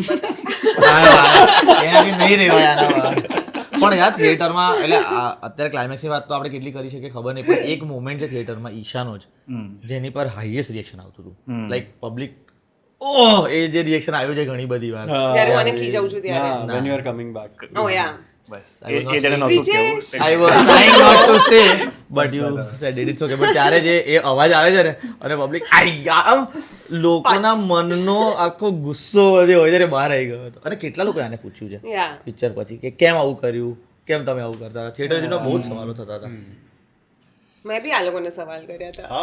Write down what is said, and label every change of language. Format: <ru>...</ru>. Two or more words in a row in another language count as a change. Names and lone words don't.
<gu>એનાથી નહીં રહેવાય આના. પણ યાર થિયેટરમાં એટલે અત્યારે ક્લાઇમેક્સની વાત તો આપણે કેટલી કરી શકીએ ખબર નહીં, પણ એક મોમેન્ટ છે થિયેટરમાં ઈશાનો જ જેની પર</gu> <en>highest reaction</en> <gu>આવતું હતું.</gu> <en>like public</en> <gu>ઓહ એ જે રિએક્શન આવ્યું છે ઘણી બધી વાર જ્યારે મને ખીજાવું છું ત્યારે.</gu> <en>When you are coming back. ઓ યા</en> <gu>બસ એ જેને નહોતું કેવું.</gu> <en>I was trying not to say but you said it. It's okay.</en> <gu>but ત્યારે જે એ અવાજ આવે છે ને અને પબ્લિક આમ લોકોના મનનો આખો ગુસ્સો જે હોય છે બહાર આવી ગયો હતો. અને કેટલા લોકો આને પૂછ્યું છે યા પિક્ચર પછી કે કેમ આવું કર્યું, કેમ તમે આવું કરતા હતા. થિયેટર જેટલો બહુ જ સવાલો થતા હતા. મેં બી આ લોકોને સવાલ કર્યા હતા.</gu>